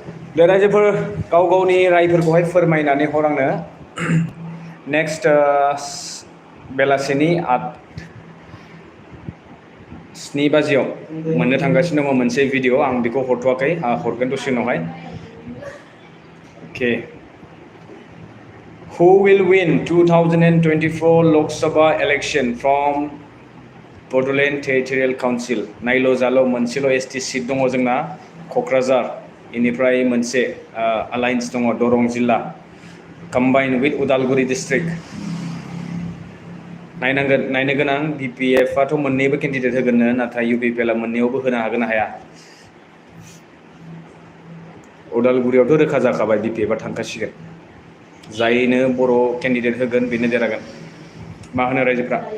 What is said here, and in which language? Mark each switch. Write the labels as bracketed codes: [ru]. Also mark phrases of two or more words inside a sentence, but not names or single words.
[brx] दे रायजोफोर गाव गावनि रायफोरखौहाय फोरमायनानै हर आंनो नेक्स्ट बेलासिनि 7 बाजियाव मोननो थांगासिनो दङ मोनसे भिडिअ आं बेखौ हरथ'वाखै हरगोन दसे उनावहाय अके [en] Who will win 2024 Lok Sabha election from Bodoland Territorial Council? [brx] नायल' जाल' मोनसेल' ST सीट दङ जोंना क'क्राझार इनिफ्राय मोनसे अलायन्स दङ दरं जिल्ला [en] combined with [brx] उदालगुरि डिस्ट्रिक्ट नायनो गोनां BPF आथ' मोननैबो केन्डिडेट होगोननो नाथाय UPPL आ मोननैयावबो होनो हागोन ना हाया उदालगुरियावथ' रोखा जाखाबाय BPF आ थांखासिगोन जायनो बर' केन्डिडेट होगोन बेनो देरहागोन मा होनो रायजोफ्रा